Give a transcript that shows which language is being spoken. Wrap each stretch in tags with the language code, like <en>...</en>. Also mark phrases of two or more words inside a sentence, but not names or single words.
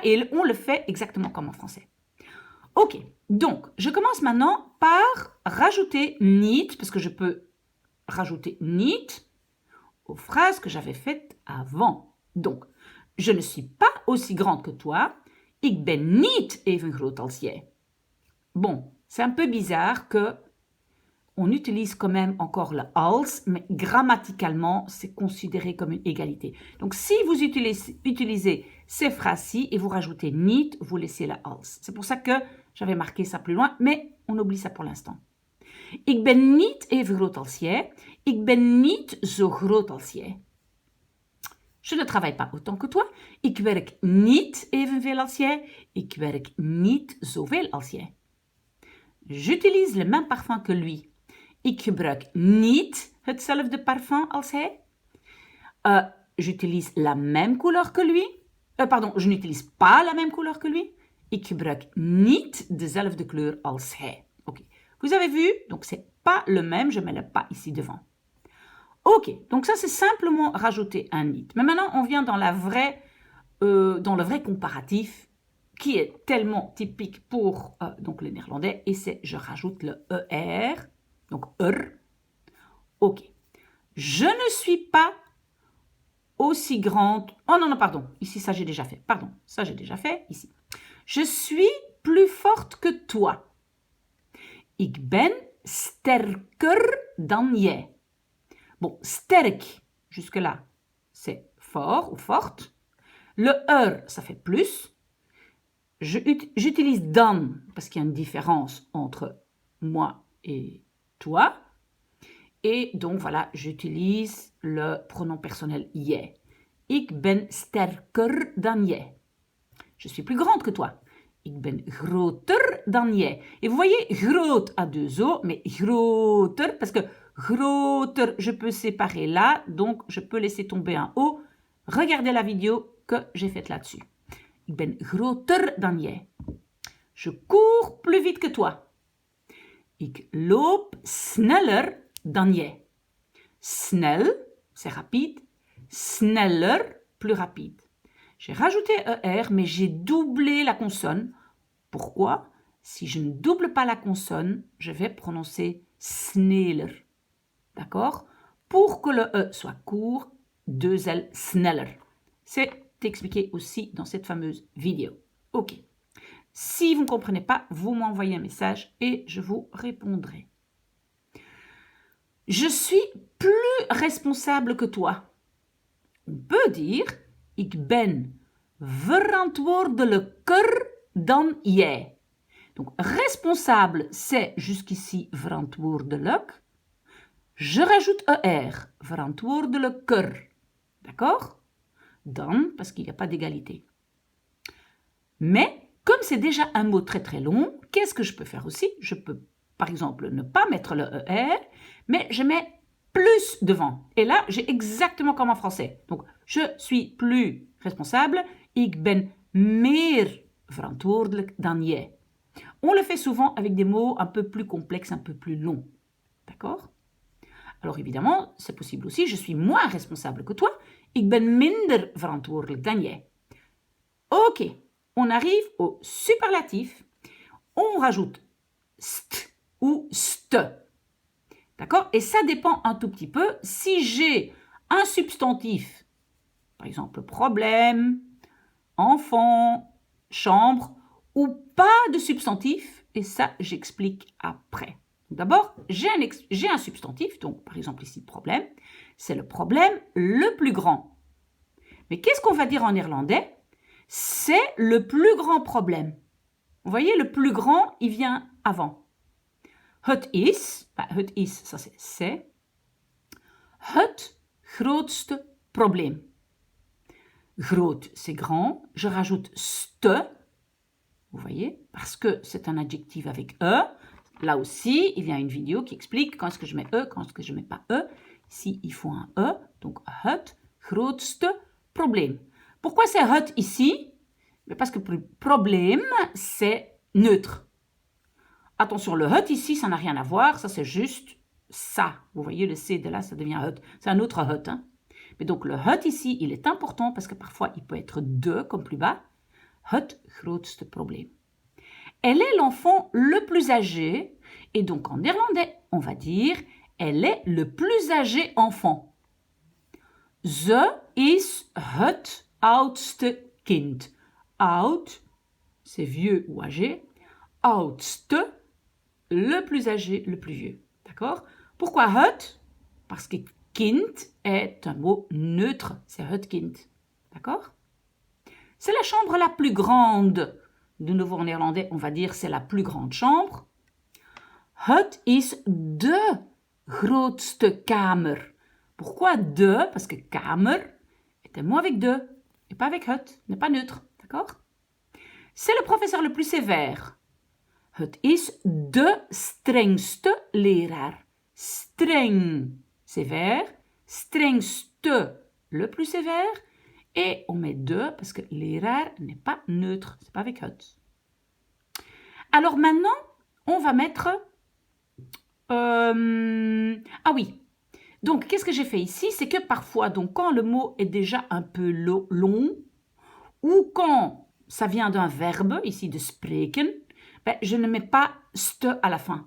<fr>Et on le fait exactement comme en français. Ok, donc je commence maintenant par rajouter niet, parce que je peux rajouter niet aux phrases que j'avais faites avant. Donc, je ne suis pas aussi grande que toi.</fr> <nl>Ik ben niet even groot als jij.</nl> <fr>Bon, c'est un peu bizarre que on utilise quand même encore le als, mais grammaticalement, c'est considéré comme une égalité. Donc, si vous utilisez ces phrases-ci et vous rajoutez niet, vous laissez le als. C'est pour ça que j'avais marqué ça plus loin, mais on oublie ça pour l'instant.</fr> <nl>Ik ben niet even groot als jij. Ik ben niet zo groot als jij.</nl> <fr>Je ne travaille pas autant que toi.</fr> <nl>Ik werk niet evenveel als jij. Ik werk niet zoveel als jij.</nl> <fr>J'utilise le même parfum que lui.</fr> <nl>Ik gebruik niet hetzelfde parfum als hij.</nl> <fr>J'utilise la même couleur que lui. Je n'utilise pas la même couleur que lui.</fr> <nl>Ik gebruik niet dezelfde kleur als hij.</nl> <fr>Ok. Vous avez vu? Donc, c'est pas le même. Je mets le pas ici devant. Ok, donc ça c'est simplement rajouter un niet. Mais maintenant on vient dans le vrai comparatif qui est tellement typique pour donc le néerlandais, et c'est je rajoute le ER, donc Ok. Je ne suis pas aussi grande. Oh non, non, pardon. Ici, ça j'ai déjà fait. Pardon, ça j'ai déjà fait. Ici. Je suis plus forte que toi.</fr> <nl>Ik ben sterker dan jij.</nl> <fr>Bon, sterk, jusque-là, c'est fort ou forte. Le ça fait plus. J'utilise dan parce qu'il y a une différence entre moi et toi. Et donc, voilà, j'utilise le pronom personnel jij.</fr> <nl>Ik ben sterker dan jij.</nl> <fr>Je suis plus grande que toi.</fr> <nl>Ik ben groter dan jij.</nl> <fr>Et vous voyez, groot a deux O, mais groter, parce que groter, je peux séparer là, donc je peux laisser tomber un O. Regardez la vidéo que j'ai faite là-dessus.</fr> <nl>Ik ben groter dan jij.</nl> <fr>Je cours plus vite que toi.</fr> <nl>Ik loop sneller dan jij.</nl> <fr>Snel, c'est rapide. Sneller, plus rapide. J'ai rajouté ER, mais j'ai doublé la consonne. Pourquoi? Si je ne double pas la consonne, je vais prononcer sneller. D'accord? Pour que le E soit court, deux L, sneller. C'est expliqué aussi dans cette fameuse vidéo. Ok. Si vous ne comprenez pas, vous m'envoyez un message et je vous répondrai. Je suis plus responsable que toi. On peut dire,</fr> <nl>ik ben verantwoordelijker dan jij.</nl> <fr>Donc, responsable, c'est jusqu'ici verantwoordelijk. Je rajoute ER, verantwoordelijker. D'accord? Dan, parce qu'il n'y a pas d'égalité. Mais, comme c'est déjà un mot très très long, qu'est-ce que je peux faire aussi? Je peux, par exemple, ne pas mettre le ER, mais je mets plus devant. Et là, j'ai exactement comme en français. Donc, je suis plus responsable.</fr> <nl>Ik ben meer verantwoordelijk dan jij.</nl> <fr>On le fait souvent avec des mots un peu plus complexes, un peu plus longs. D'accord? Alors évidemment, c'est possible aussi, je suis moins responsable que toi.</fr> <nl>Ik ben minder verantwoordelijk dan jij.</nl> <fr>Ok, on arrive au superlatif. On rajoute st ou ste. D'accord? Et ça dépend un tout petit peu. Si j'ai un substantif, par exemple problème, enfant, chambre, ou pas de substantif, et ça j'explique après. D'abord, j'ai un substantif, donc par exemple ici problème, c'est le problème le plus grand. Mais qu'est-ce qu'on va dire en néerlandais? C'est le plus grand problème. Vous voyez, le plus grand, il vient avant.</fr> <nl>Het is,</nl> <fr>ça c'est</fr> <nl>het grootste probleem.</nl> <fr>Groot, c'est grand. Je rajoute ste, vous voyez, parce que c'est un adjectif avec E. Là aussi, il y a une vidéo qui explique quand est-ce que je mets E, quand est-ce que je ne mets pas E. Ici, il faut un E, donc</fr> <nl>het grootste probleem.</nl> <fr>Pourquoi c'est het ici? Parce que problème, c'est neutre. Attention, le het ici, ça n'a rien à voir, ça c'est juste ça. Vous voyez, le C de là, ça devient het. C'est un autre het. Hein? Mais donc le het ici, il est important parce que parfois il peut être de comme plus bas.</fr> <nl>Het grootste probleem.</nl> <fr>Elle est l'enfant le plus âgé et donc en néerlandais, on va dire elle est le plus âgé enfant.</fr> <nl>Ze is het oudste kind.</nl> <fr>Oud, c'est vieux ou âgé. Oudste, le plus âgé, le plus vieux. D'accord? Pourquoi het? Parce que kind est un mot neutre. C'est</fr> <nl>het kind.</nl> <fr>D'accord? C'est la chambre la plus grande. De nouveau en néerlandais, on va dire c'est la plus grande chambre.</fr> <nl>Het is de grootste kamer.</nl> <fr>Pourquoi de? Parce que kamer est un mot avec de et pas avec het, n'est pas neutre. D'accord? C'est le professeur le plus sévère.</fr> <nl>Het is de strengste leraar.</nl> <fr>Streng, sévère. Strengste, le plus sévère. Et on met de parce que leraar n'est pas neutre. C'est pas avec het. Alors maintenant, on va mettre... Ah oui. Donc, qu'est-ce que j'ai fait ici? C'est que parfois, donc, quand le mot est déjà un peu long, ou quand ça vient d'un verbe, ici de spreken, ben, je ne mets pas st à la fin.</fr>